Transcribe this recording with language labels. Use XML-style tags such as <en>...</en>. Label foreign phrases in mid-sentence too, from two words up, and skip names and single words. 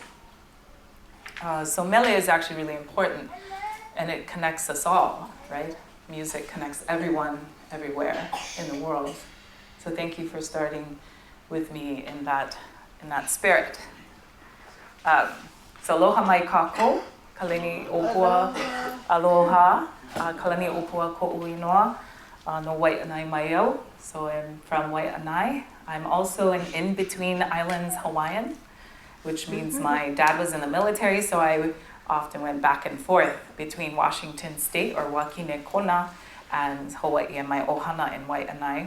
<en>So mele is actually really important, and it connects us all, right? Music connects everyone, everywhere in the world. So thank you for starting with me in that spirit. So</en> <haw>aloha mai kako, Kalaniopua, aloha, Kalaniopua ko'uinoa, no Wai'anae maiau.</haw> <en>So I'm from Wai'anae. I'm also an in-between islands Hawaiian, which means my dad was in the military, so I often went back and forth between Washington State or Wakine Kona and Hawaii and my ohana in Wai'anae.</en>